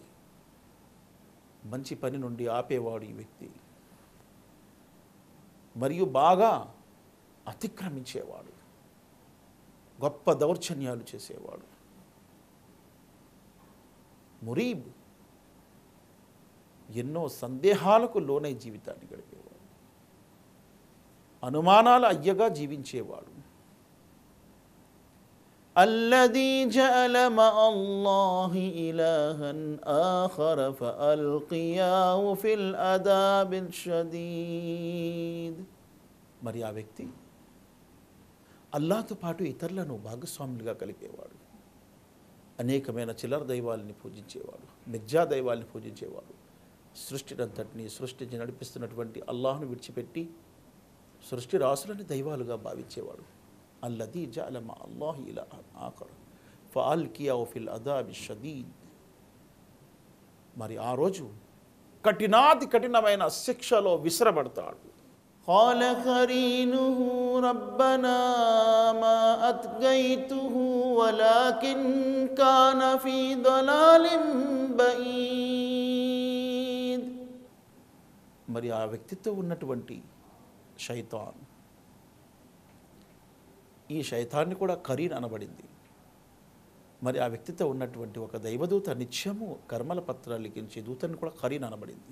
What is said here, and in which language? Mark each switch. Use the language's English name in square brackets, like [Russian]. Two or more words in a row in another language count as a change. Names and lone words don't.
[Telugu] మంచి పని నుండి ఆపేవాడు ఈ వ్యక్తి, మరియు బాగా అతిక్రమించేవాడు, గొప్ప దౌర్జన్యాలు చేసేవాడు. మురీబ్, ఎన్నో సందేహాలకు లోనై జీవితాన్ని గడిపేవాడు, అనుమానాల అయ్యగా జీవించేవాడు. [Arabic] الذي جعل مع الله إلها آخر فألقياه في العذاب الشديد. [Telugu] మరి ఆ వ్యక్తి అల్లాహ్తో పాటు ఇతరులను భాగస్వాములుగా కలిపేవాడు, అనేకమైన చిల్లర దైవాలని పూజించేవాడు, మిర్జా దైవాలని పూజించేవాడు. సృష్టినంతటిని సృష్టించి నడిపిస్తున్నటువంటి అల్లాహ్ను విడిచిపెట్టి సృష్టి రాసులని దైవాలుగా భావించేవాడు. [Arabic] الذي جعل مع الله إلها آخر فألقياه في العذاب الشديد. [Telugu] మరి ఆ రోజు కఠినాతి కఠినమైన శిక్షలో విసిరబడతాడు. [Arabic] قال قرينه ربنا ما أطغيته ولكن كان في ضلال بعيد. [Telugu] మరి ఆ వ్యక్తితో ఉన్నటువంటి శైతాన్, ఈ శైతాన్ని కూడా కరీన్ అనబడింది. మరి ఆ వ్యక్తితో ఉన్నటువంటి ఒక దైవదూత నిత్యము కర్మల పత్రాలు లిఖించే దూతని కూడా కరీన్ అనబడింది.